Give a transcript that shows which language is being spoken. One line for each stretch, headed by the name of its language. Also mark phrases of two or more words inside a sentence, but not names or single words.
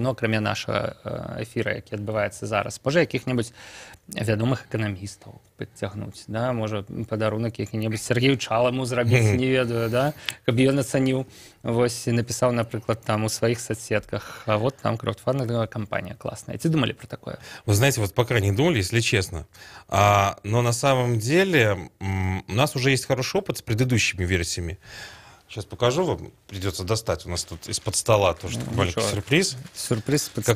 Belarusian: Ну, акрамя нашага эфіра, які адбываецца зараз. Можа, якіх-небудзь вядомых эканамістаў прыцягнуць, да? Можа, падарунак які-небудзь Сергею Чаламу зрабіць, не ведаю, да? Каб ён ацаніў, вось, напісаў, напрыклад, там у сваіх соцсетках,
Russian: а вот там краўдфандинговая компания классная.
Belarusian: Ці думали про такое?
Russian: Вы знаете, вот пока не думали, если честно. Но на самом деле у нас уже есть хороший опыт с предыдущими версиями. Сейчас покажу вам, придется достать. У нас тут из-под стола тоже маленький сюрприз. Сюрприз из-под стола.